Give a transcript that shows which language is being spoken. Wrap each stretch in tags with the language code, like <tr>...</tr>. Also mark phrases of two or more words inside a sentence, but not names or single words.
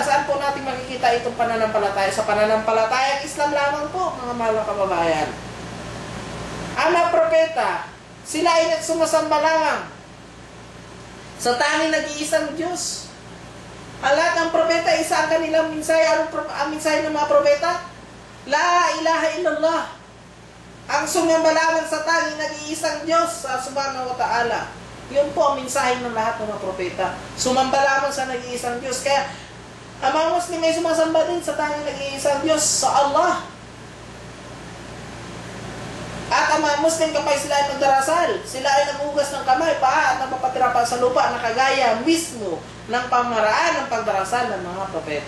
<tl>Saan po natin makikita itong pananampalataya? Sa pananampalatayang Islam lamang po, mga mahal na kababayan. Ang mga propeta, sila ay nagsumasamba lamang sa tanging nag-iisang Diyos. Ang lahat ng propeta, isa ang kanilang mensahe. Anong ang mensahe ng mga propeta?</tl> <ar>لا إله إلا الله.</ar> <tl>Ang sumamba lamang sa tanging nag-iisang Diyos sa</tl> <ar>سبحانه وتعالى.</ar> <tl>Yun po ang mensahe ng lahat ng mga propeta. Sumamba lamang sa nag-iisang Diyos. Kaya Ang mga Muslim ay sumasamba din sa tanging nag-iisang Diyos, sa Allah. At ang mga Muslim kapag sila ay magdarasal, sila ay naghugas ng kamay, paa at napapatira pa sa lupa na kagaya mismo ng pamaraan ng pagdarasal ng mga propeta.</tl>